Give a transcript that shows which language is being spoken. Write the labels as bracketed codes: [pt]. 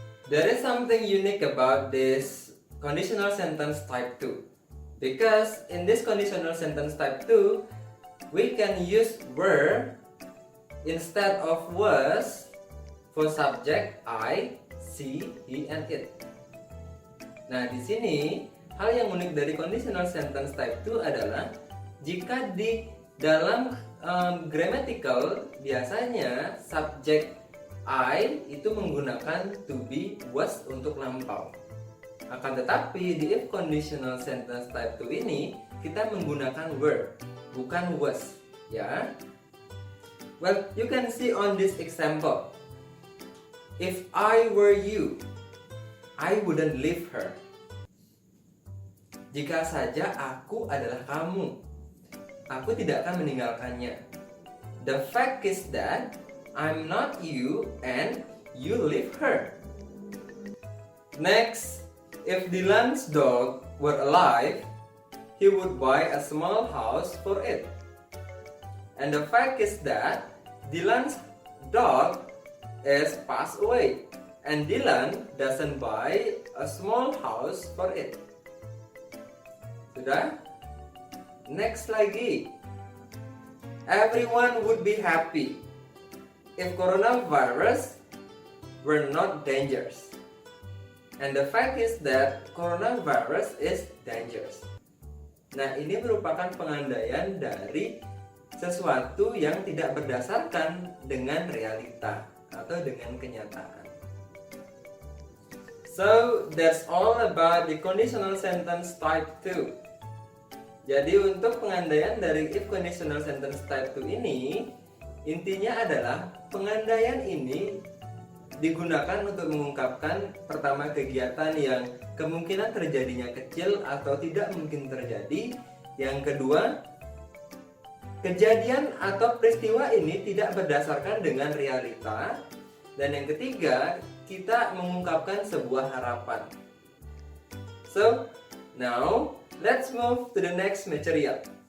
[en] There is something unique about this conditional sentence type 2. Because in this conditional sentence type 2, we can use were instead of was for subject I, she, he, and it. [id] Nah, di sini hal yang unik dari conditional sentence type 2 adalah jika di dalam grammatical biasanya subject I itu menggunakan to be, was untuk lampau. Akan tetapi di if conditional sentence type 2 ini kita menggunakan were, bukan was, ya. [en] Well, you can see on this example. If I were you, I wouldn't leave her. [id] Jika saja aku adalah kamu, aku tidak akan meninggalkannya. [en] The fact is that I'm not you and you leave her. Next, if Dylan's dog were alive, he would buy a small house for it. And the fact is that Dylan's dog is passed away and Dylan doesn't buy a small house for it. [id] Sudah? [en] Next lagi. Everyone would be happy if coronavirus were not dangerous. And the fact is that coronavirus is dangerous. [id] Nah, ini merupakan pengandaian dari sesuatu yang tidak berdasarkan dengan realita atau dengan kenyataan. [en] So, that's all about the conditional sentence type 2. [id] Jadi untuk pengandaian dari if conditional sentence type 2 ini, intinya adalah pengandaian ini digunakan untuk mengungkapkan pertama kegiatan yang kemungkinan terjadinya kecil atau tidak mungkin terjadi. Yang kedua, kejadian atau peristiwa ini tidak berdasarkan dengan realita. Dan yang ketiga, kita mengungkapkan sebuah harapan. [en] So, now let's move to the next material.